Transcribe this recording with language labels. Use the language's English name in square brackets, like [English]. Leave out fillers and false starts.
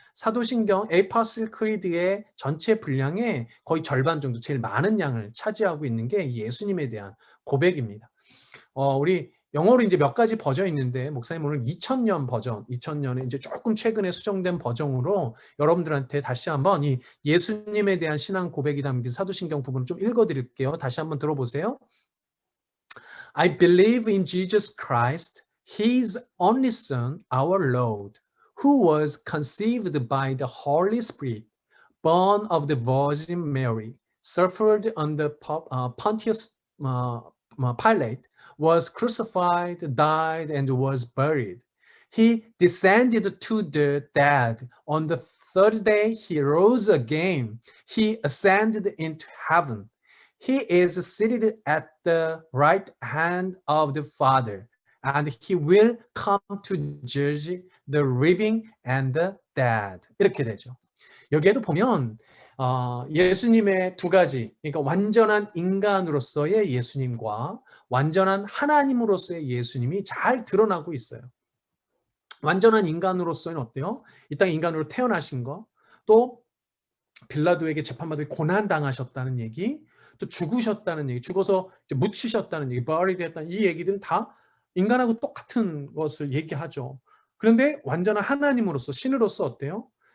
[Korean] 사도신경 에파슬 크리드의 전체 분량의 거의 절반 정도, 제일 많은 양을 차지하고 있는 게 예수님에 대한 고백입니다. 우리 영어로 이제 몇 가지 버전이 있는데, 목사님 오늘 2000년 버전, 2000년에 이제 조금 최근에 수정된 버전으로 여러분들한테 다시 한번 이 예수님에 대한 신앙 고백이 담긴 사도신경 부분을 좀 읽어드릴게요. 다시 한번 들어보세요. [English] I believe in Jesus Christ, His only Son, our Lord, who was conceived by the Holy Spirit, born of the Virgin Mary, suffered under Pontius Pilate, was crucified, died, and was buried. He descended to the dead. On the third day, he rose again. He ascended into heaven. He is seated at the right hand of the Father, and he will come to judge the living and the dead. [Korean] 이렇게 되죠. 여기에도 보면 예수님의 두 가지, 그러니까 완전한 인간으로서의 예수님과 완전한 하나님으로서의 예수님이 잘 드러나고 있어요. 완전한 인간으로서는 어때요? 이 땅에 인간으로 태어나신 거, 또 빌라도에게 재판받아 고난당하셨다는 얘기, 또 죽으셨다는 얘기, 죽어서 묻히셨다는 얘기, buried 했다는 이 얘기들은 다 인간하고 똑같은 것을 얘기하죠. 그런데 완전한 하나님으로서, 신으로서 어때요?